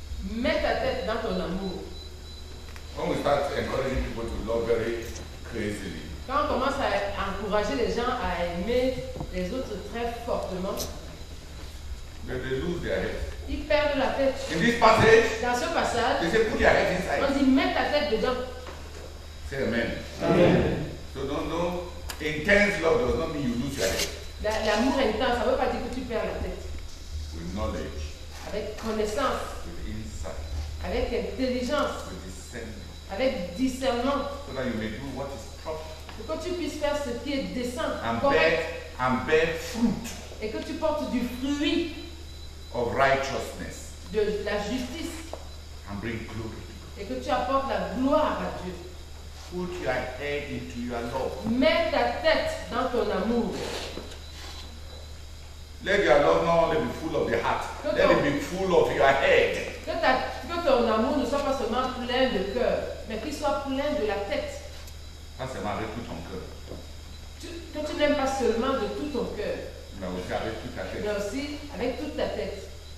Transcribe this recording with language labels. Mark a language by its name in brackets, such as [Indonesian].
[French] Mets ta tête dans ton amour. [English] When we start encouraging people to love very crazily, [French] Quand on commence à encourager les gens à aimer les autres très fortement, [English] they lose their head. [French] ils perdent la tête. [English] In this passage, [French] Dans ce passage, [English] they say put your head inside. [French] on dit mets ta tête dedans. [English] Say amen. [French] Amen. [English] So don't intense love does not mean you lose your head. [French] L'amour intense, ça ne veut pas dire que tu perds la tête. [English] With knowledge, [French] Avec connaissance, [English] with insight, [French] avec intelligence, [English] with discernment, [French] avec discernement, [English] so that you may do what is proper [French] pour que tu puisses faire ce qui est décent, [English] and correct, bear fruit [French] et que tu portes du fruit [English] of righteousness [French] de la justice, [English] and bring glory to God. [French] et que tu apportes la gloire à Dieu. [English] Put your head into your love. [French] Mets ta tête dans ton amour. [English] Let your love not only be full of the heart, let it be full of your head. [French] Que ton amour ne soit pas seulement plein de cœur, mais qu'il soit plein de la tête. Pas seulement avec tout ton cœur, Que tu n'aimes pas seulement de tout ton cœur, mais aussi avec toute ta mais tête. aussi avec toute ta tête.